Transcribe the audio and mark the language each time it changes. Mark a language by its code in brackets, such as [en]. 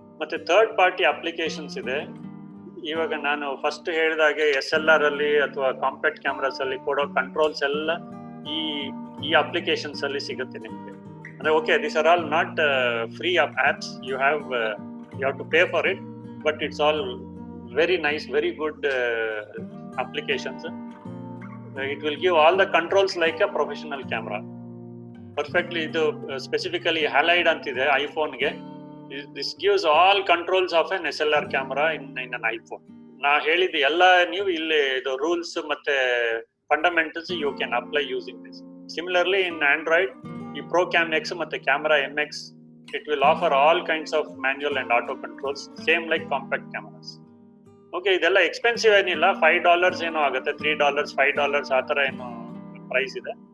[kn] ಮತ್ತೆ third party applications ಇದೆ. ಇವಾಗ ನಾನು ಫಸ್ಟ್ ಹೇಳಿದಾಗೆ SLR ಅಲ್ಲಿ ಅಥವಾ ಕಾಂಪ್ಯಾಕ್ಟ್ ಕ್ಯಾಮ್ರಾಸ್ ಅಲ್ಲಿ ಕೊಡೋ ಕಂಟ್ರೋಲ್ಸ್ ಎಲ್ಲ ಈ ಅಪ್ಲಿಕೇಶನ್ಸ್ ಅಲ್ಲಿ ಸಿಗುತ್ತೆ ನಿಮ್ಗೆ. [en] ಅಂದ್ರೆ okay, this are all not free apps, you have to pay for it, but it's all very nice, very good applications. It will give all the controls like a professional camera. Perfectly, [kn] ಇದು specifically halide ಅಂತಿದೆ iPhone ಗೆ. [en] This gives all controls of an SLR camera in an iPhone. [kn] ನಾ ಹೇಳಿದ ಎಲ್ಲ ನೀವು ಇಲ್ಲಿ ಇದು rules ಮತ್ತೆ fundamentals [en] You can apply using this. Similarly in Android, ಈ ProCam X ಮತ್ತೆ Camera MX, it will offer all kinds of manual and auto controls, same like compact cameras. [kn] Okay, ಇದೆಲ್ಲ ಎಕ್ಸ್ಪೆನ್ಸಿವ್ ಏನಿಲ್ಲ, $5 ಏನೋ ಆಗುತ್ತೆ, $3, $5 ಆ ಥರ ಏನೋ ಪ್ರೈಸ್ ಇದೆ.